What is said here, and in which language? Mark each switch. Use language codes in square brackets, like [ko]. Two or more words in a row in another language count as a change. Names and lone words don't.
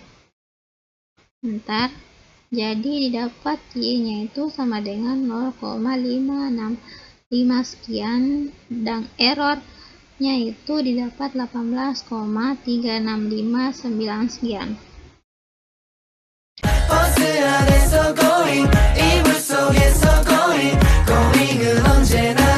[id] Bentar, jadi didapat y-nya itu sama dengan 0,565 sekian, dan errornya itu didapat 18,3659 sekian. [ko] 버스 안에서 going 이불 속에서 [en] going going [ko] 은 언제나